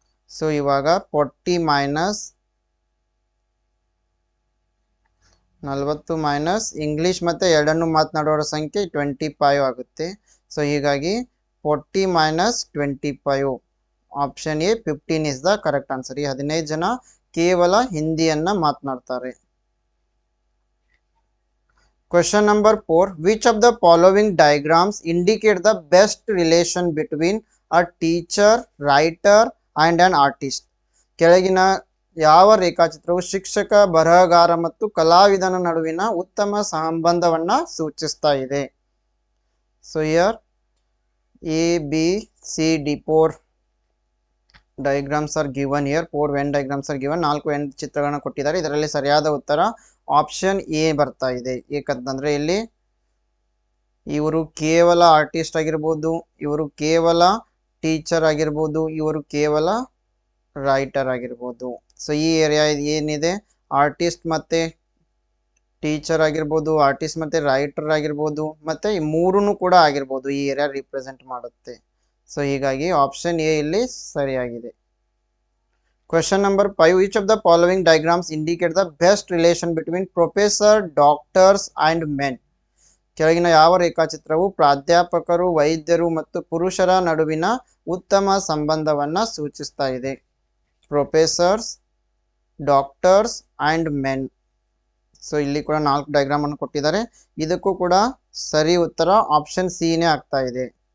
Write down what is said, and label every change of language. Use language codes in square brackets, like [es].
[kn] So ಇವಾಗ 40 minus 40 minus English ಮತ್ತೆ ಎರಡನ್ನೂ ಮಾತನಾಡುವವರ ಸಂಖ್ಯೆ 25 ಆಗುತ್ತೆ. ಸೊ ಹೀಗಾಗಿ 40 minus 25, [en] Option A 15 is the correct answer. [kn] ಈ 15 ಜನ ಕೇವಲ ಹಿಂದಿಯನ್ನ ಮಾತನಾಡ್ತಾರೆ. [en] Question number 4. Which of the following diagrams indicate the best relation between a teacher, writer and an artist? [kn] ಕೆಳಗಿನ ಯಾವ ರೇಖಾಚಿತ್ರವು ಶಿಕ್ಷಕ, ಬರಹಗಾರ ಮತ್ತು ಕಲಾವಿದನ ನಡುವಿನ ಉತ್ತಮ ಸಂಬಂಧವನ್ನ ಸೂಚಿಸ್ತಾ ಇದೆ? [en] So here A, B, C, D, 4 diagrams are given here. 4 Venn diagrams are given. [kn] 4 Venn ಚಿತ್ರಗಳನ್ನ ಕೊಟ್ಟಿದ್ದಾರೆ. ಇದರಲ್ಲಿ ಸರಿಯಾದ ಉತ್ತರ ಆಪ್ಷನ್ ಎ ಬರ್ತಾ ಇದೆ. ಏಕಂತಂದ್ರೆ ಇಲ್ಲಿ ಇವರು ಕೇವಲ ಆರ್ಟಿಸ್ಟ್ ಆಗಿರ್ಬೋದು, ಇವರು ಕೇವಲ ಟೀಚರ್ ಆಗಿರ್ಬೋದು, ಇವರು ಕೇವಲ ರೈಟರ್ ಆಗಿರ್ಬೋದು. ಸೊ ಈ ಏರಿಯಾ ಏನಿದೆ, ಆರ್ಟಿಸ್ಟ್ ಮತ್ತೆ ಟೀಚರ್ ಆಗಿರ್ಬೋದು, ಆರ್ಟಿಸ್ಟ್ ಮತ್ತೆ ರೈಟರ್ ಆಗಿರ್ಬೋದು, ಮತ್ತೆ ಈ ಮೂರೂ ಕೂಡ ಆಗಿರ್ಬೋದು, ಈ ಏರಿಯಾ ರಿಪ್ರೆಸೆಂಟ್ ಮಾಡುತ್ತೆ. ಸೊ ಹೀಗಾಗಿ ಆಪ್ಷನ್ ಎ ಇಲ್ಲಿ ಸರಿಯಾಗಿದೆ. [en] Question number 5. Which of the following diagrams indicate the best relation between professor, doctors and men? [kn] ಕೆಳಗಿನ ಯಾವ ರೇಖಾಚಿತ್ರವು ಪ್ರಾಧ್ಯಾಪಕರು, ವೈದ್ಯರು ಮತ್ತು ಪುರುಷರ ನಡುವಿನ ಉತ್ತಮ ಸಂಬಂಧವನ್ನ ಸೂಚಿಸ್ತಾ ಇದೆ? [en] Professors, doctors and men. [kn] So ಇಲ್ಲಿ ಕೂಡ 4 ಡಯಾಗ್ರಾಮ್ ಅನ್ನು ಕೊಟ್ಟಿದ್ದಾರೆ. ಇದಕ್ಕೂ ಕೂಡ ಸರಿ ಉತ್ತರ ಆಪ್ಷನ್ ಸಿ ನೇ ಆಗ್ತಾ ಇದೆ.